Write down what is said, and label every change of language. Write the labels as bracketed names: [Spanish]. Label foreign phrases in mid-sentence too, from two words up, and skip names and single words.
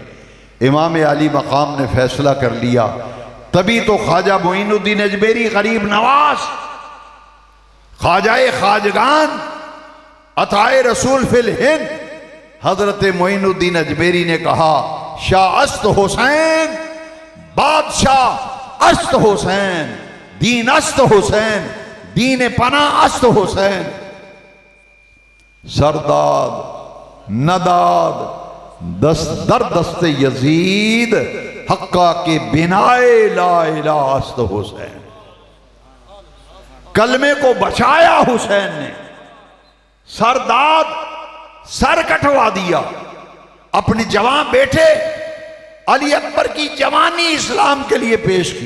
[Urdu] امام عالی مقام نے فیصلہ کر لیا. تبھی تو خواجہ معین الدین اجمیری غریب نواز، خواجہ خواجگان، عطائے رسول فی الہند، حضرت معین الدین اجمیری نے کہا [Persian] شاہ است حسین، بادشاہ است حسین، دین است حسین، دین پناہ است حسین. سرداد نداد در دست یزید حقا کے بنائے لا الہ است حسین. [Urdu] کلمے کو بچایا حسین نے، سرداد سر کٹوا دیا. اپنے جوان بیٹے علی اکبر کی جوانی اسلام کے لیے پیش کی.